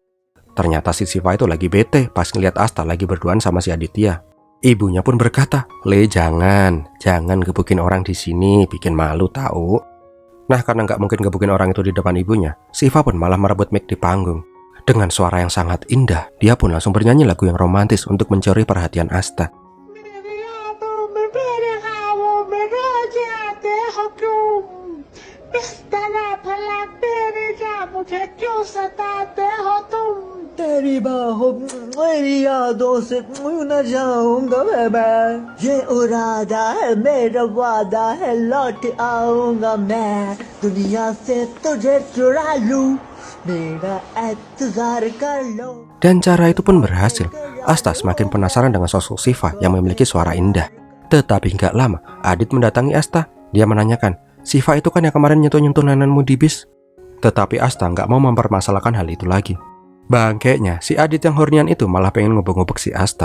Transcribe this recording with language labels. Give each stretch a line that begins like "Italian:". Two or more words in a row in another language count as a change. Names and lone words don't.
Indonesian: Ternyata si Siva itu lagi bete pas ngeliat Asta lagi berduaan sama si Aditya. Ibunya pun berkata, "Le, jangan gebukin orang di sini, bikin malu tahu." Nah, karena nggak mungkin gebukin orang itu di depan ibunya, Siva pun malah merebut mic di panggung. Dengan suara yang sangat indah, dia pun langsung bernyanyi lagu yang romantis untuk mencuri perhatian Asta.
Hindi: तेरी बाहों मेरी यादों से न जाऊंगा मैं ये इरादा है मेरा वादा है लौट आऊंगा मैं दुनिया से तुझे चुरा लूं मेरा इंतजार कर लो.
Indonesian: Dan cara itu pun berhasil. Asta semakin penasaran dengan sosok Siva yang memiliki suara indah. Tetapi nggak lama, Adit mendatangi Asta. Dia menanyakan, "Siva itu kan yang kemarin nyentuh-nyentuh nenekmu di bis?" Tetapi Asta nggak mau mempermasalahkan hal itu lagi. Bangkainya, si Adit yang hornian itu malah pengen ngubek-ngubek si Asta.